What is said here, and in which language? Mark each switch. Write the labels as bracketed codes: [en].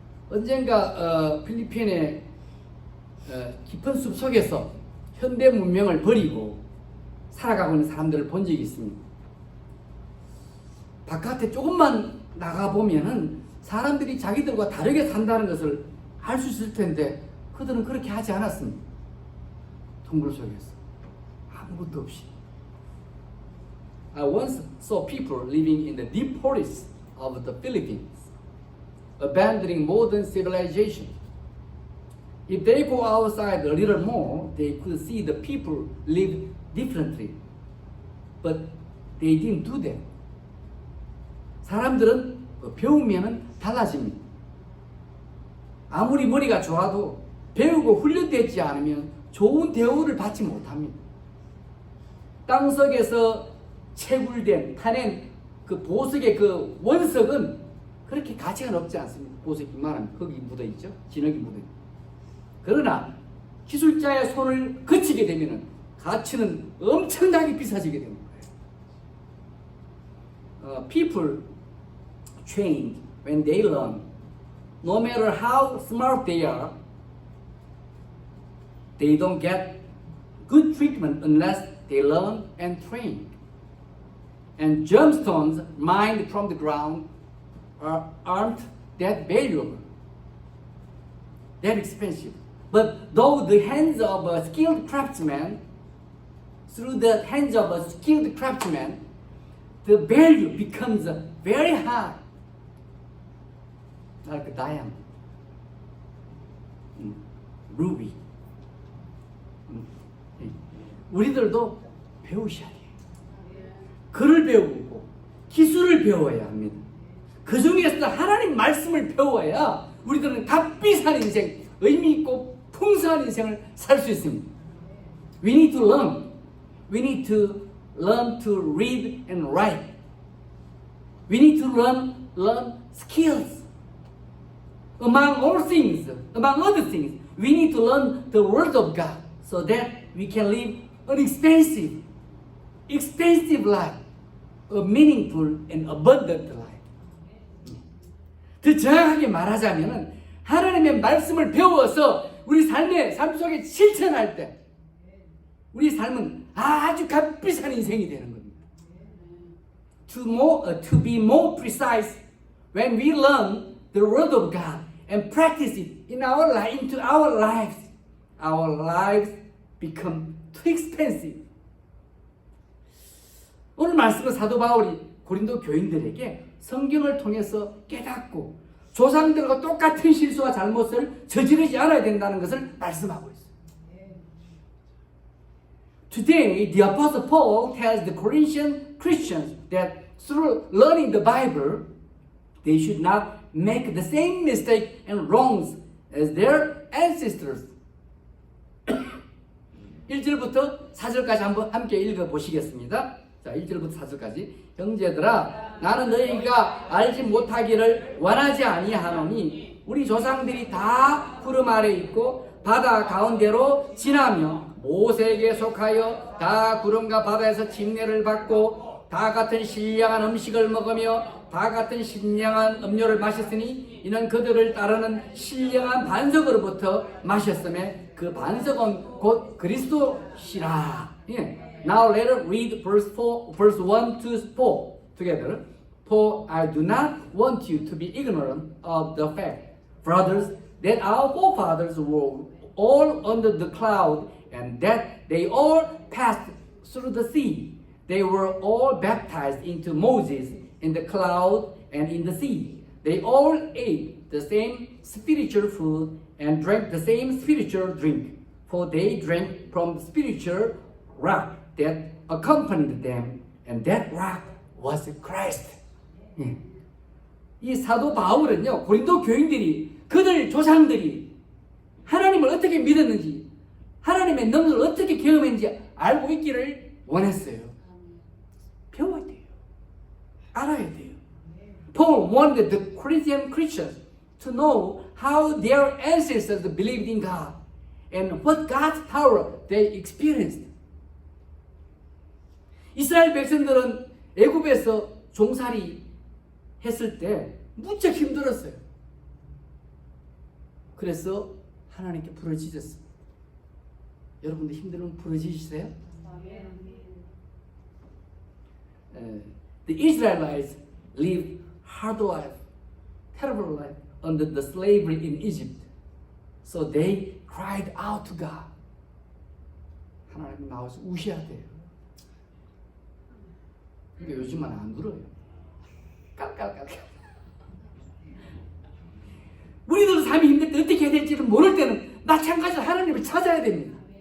[ko] 언젠가 필리핀의 깊은 숲 속에서 현대 문명을 버리고 살아가고 있는 사람들을 본 적이 있습니다. 바깥에 조금만 나가보면은 사람들이 자기들과 다르게 산다는 것을 알 수 있을 텐데 그들은 그렇게 하지 않았습니다. 동굴 속에서 아무것도 없이. [en] I once saw people living in the deep forests of the Philippines, abandoning modern civilization. If they go outside a little more, they could see the people live differently. But they didn't do that. [ko] 사람들은 배우면은 달라집니다. 아무리 머리가 좋아도 배우고 훈련되지 않으면 좋은 대우를 받지 못합니다. 땅속에서 채굴된 타낸 그 보석의 그 원석은 그렇게 가치가 높지 않습니다. 보석이 이만하면 거기 묻어있죠. 진흙이 묻어있죠. 그러나 기술자의 손을 거치게 되면 가치는 엄청나게 비싸지게 되는 거예요. [en] People trained when they learn, no matter how smart they are, they don't get good treatment unless they learn and train. And gemstones mined from the ground aren't that valuable, that expensive. But though the hands of a skilled craftsman, through the hands of a skilled craftsman, the value becomes very high. Like diamond, ruby. [ko] 우리들도 배우셔야 돼요. 글을 배우고 기술을 배워야 합니다. 그 중에서 하나님 말씀을 배워야 우리들은 값비 산 인생, 의미 있고 풍성한 인생을 살 수 있습니다. [en] We need to learn. We need to learn to read and write. We need to learn skills. Among other things, we need to learn the Word of God so that we can live an expensive life, a meaningful and abundant life. [ko] 더 정확하게 말하자면은 하나님의 말씀을 배워서 우리 삶 속에 실천할 때 우리 삶은 아주 값비싼 인생이 되는 겁니다. [en] To be more precise, when we learn the Word of God and practice it into our lives become too expensive. [ko] 오늘 말씀은 사도 바울이 고린도 교인들에게 성경을 통해서 깨닫고 조상들과 똑같은 실수와 잘못을 저지르지 않아야 된다는 것을 말씀하고 있어요. [en] Today, the Apostle Paul tells the Corinthian Christians that through learning the Bible, they should not make the same mistake and wrongs as their ancestors. [ko] 1절부터 4절까지 한번 함께 읽어보시겠습니다. 자, 1절부터 4절까지. 형제들아, 나는 너희가 알지 못하기를 원하지 아니하노니 우리 조상들이 다 구름 아래 있고 바다 가운데로 지나며 모세에게 속하여 다 구름과 바다에서 침례를 받고 다 같은 신령한 음식을 먹으며 다 같은 신령한 음료를 마셨으니 이는 그들을 따르는 신령한 반석으로부터 마셨음에 그 반석은 곧 그리스도시라. [en] Now let us read verse 1 to 4 together. For I do not want you to be ignorant of the fact, brothers, that our forefathers were all under the cloud and that they all passed through the sea. They were all baptized into Moses in the cloud and in the sea. They all ate the same spiritual food and drank the same spiritual drink, for they drank from the spiritual rock that accompanied them, and that rock was Christ. [ko] 이 사도 바울은요, 고린도 교인들이 그들 조상들이 하나님을 어떻게 믿었는지, 하나님의 능력을 어떻게 경험했는지 알고 있기를 원했어요. 배워야 돼요. 알아야 돼요. [en] Paul wanted the Corinthian Christians to know how their ancestors believed in God and what God's power they experienced. [ko] 이스라엘 백성들은 애굽에서 종살이 했을 때 무척 힘들었어요. 그래서 하나님께 부르짖었어요. 여러분들 힘들면 부르짖으세요? [en] The Israelites lived hard life, terrible life under the slavery in Egypt. So they cried out to God. [ko] 하나님 나와서 우셔야 돼요. 근데 요즘은 안 울어요. 깔깔깔깔. 우리들도 삶이 힘들 때 어떻게 해야 될지를 모를 때는 마찬가지로 하나님을 찾아야 됩니다.